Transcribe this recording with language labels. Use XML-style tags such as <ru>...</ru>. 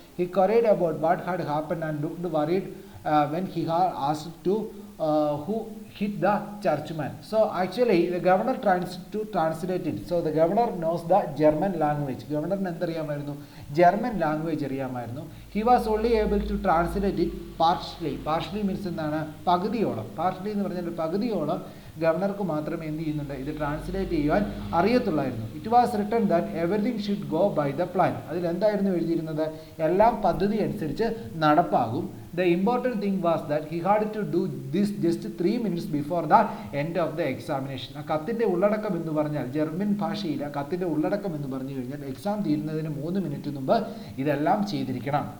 <en>He queried about what had happened and looked worried when he had asked to who hit the churchman. So actually the governor tries to translate it. So the governor knows the German language. Governor German language. He was only able to translate it partially. Partially means partially</en> <ml>ഗവർണർക്ക് മാത്രമേ എന്ത് ചെയ്യുന്നുണ്ട് ഇത് translate ചെയ്യുവാൻ അറിയത്തുള്ളായിരുന്നു.</ml> <en>It was written that everything should go by the plan.</en> <ml>അതിലെന്തായിരുന്നു എഴുതിയിരുന്നത്? എല്ലാം പദ്ധതി അനുസരിച്ച് നടപ്പാകും.</ml> <en>The important thing was that he had to do this just 3 minutes before the end of the examination.</en> <ml>ആ കത്തിൻ്റെ ഉള്ളടക്കം എന്ന് പറഞ്ഞാൽ ജർമ്മൻ ഭാഷയിൽ ആ കത്തിൻ്റെ ഉള്ളടക്കം എന്ന് പറഞ്ഞു കഴിഞ്ഞാൽ എക്സാം തീരുന്നതിന് 3 മിനിറ്റ് മുമ്പ് ഇതെല്ലാം ചെയ്തിരിക്കണം.</ml>